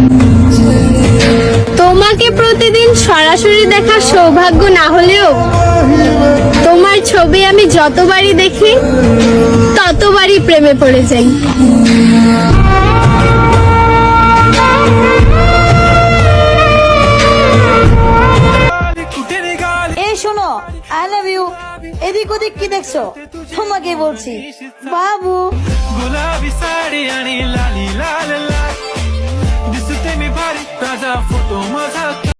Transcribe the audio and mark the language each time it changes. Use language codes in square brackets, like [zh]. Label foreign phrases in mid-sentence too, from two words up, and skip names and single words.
[bn] তোমাকে প্রতিদিন সরাসরি দেখার সৌভাগ্য না হলেও তোমার ছবি আমি যতবারই দেখি ততবারই প্রেমে পড়ে যাই। এই শোনো, [en] I love you. [bn] এদিক ওদিক কি দেখছো? তোমাকে বলছি বাবু। [mr] गुलाबी साडी आणि लाली लाल लाल दिसते मी भारी, ताजा फोटो माझा